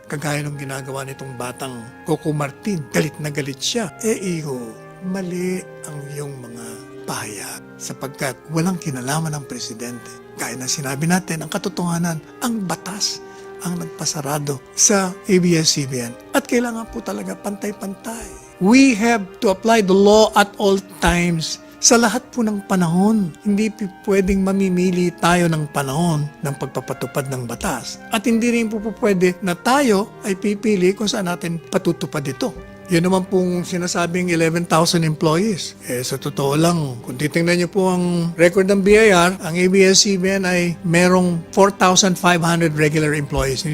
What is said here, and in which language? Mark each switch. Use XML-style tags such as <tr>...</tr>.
<tl>Kagaya ng ginagawa nitong batang Coco Martin. Galit na galit siya. Mali ang iyong mga pahayag sapagkat walang kinalaman ng Presidente. Gaya na sinabi natin, ang katotohanan, ang batas ang nagpasarado sa ABS-CBN. At kailangan po talaga pantay-pantay.</tl> <en>We have to apply the law at all times.</en> <tl>Sa lahat po ng panahon, hindi pwedeng mamimili tayo ng panahon ng pagpapatupad ng batas. At hindi rin po pwede na tayo ay pipili kung saan natin patutupad ito. Yun naman pong sinasabing 11,000 employees. Sa totoo lang, kung titingnan niyo po ang record ng BIR, ang ABS-CBN ay merong 4,500 regular employees.</tl>